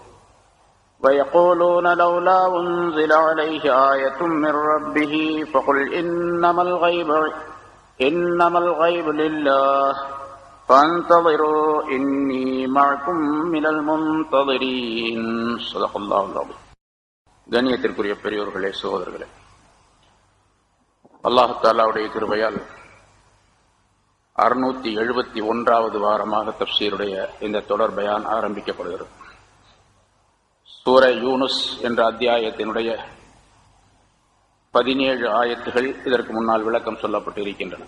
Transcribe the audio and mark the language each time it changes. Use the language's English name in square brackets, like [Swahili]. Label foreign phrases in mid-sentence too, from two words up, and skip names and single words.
[Arabic] ويقولون لولا أنزل عليه آية من ربه فقل إنما الغيب لله فانتظروا إني معكم من المنتظرين صدق الله العظيم. [Tamil] கண்ணியத்திற்குரிய பெரியோர்களே, சகோதரர்களே, அல்லாஹ் தஆலாவுடைய கிருபையால் 671வது வாரமாக தஃப்சீருடைய இந்த தொடர் பயான் ஆரம்பிக்கப்படுகிறது. சூரை யூனுஸ் என்ற அத்தியாயத்தினுடைய 17 ஆயத்துகள் இதற்கு முன்னால் விளக்கம் சொல்லப்பட்டிருக்கின்றன.